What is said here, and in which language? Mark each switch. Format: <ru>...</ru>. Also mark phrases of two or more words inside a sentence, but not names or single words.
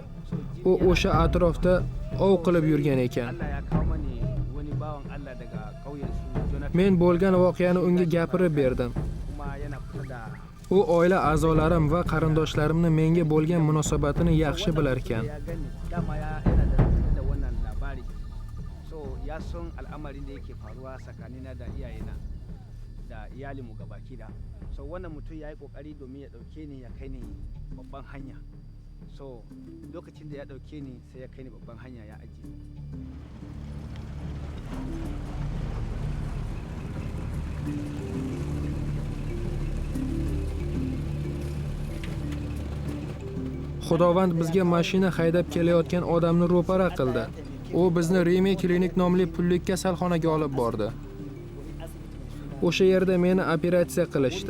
<uz>U o'sha atrofda ov qilib yurgan ekan. Men bo'lgan voqeani unga gapirib berdim. U oila a'zolarim va qarindoshlarimni menga bo'lgan munosabatini yaxshi bilar ekan.</uz> <ha>Ya san al'amarin da yake faruwa tsakanina da iyayena da iyalinmu gabaki da. So wannan mutum ya yi kokari domin ya dauke ni ya kai ni babban hanya. So lokacin da ya dauke ni sai ya kai ni babban hanya ya ajiye.</ha> <uz>Xudovand bizga mashina haydab kelayotgan odamni ro'para qildi. U bizni Reme klinik nomli pullik kasalxonaga olib bordi. O'sha yerda meni operatsiya qilishdi.</uz>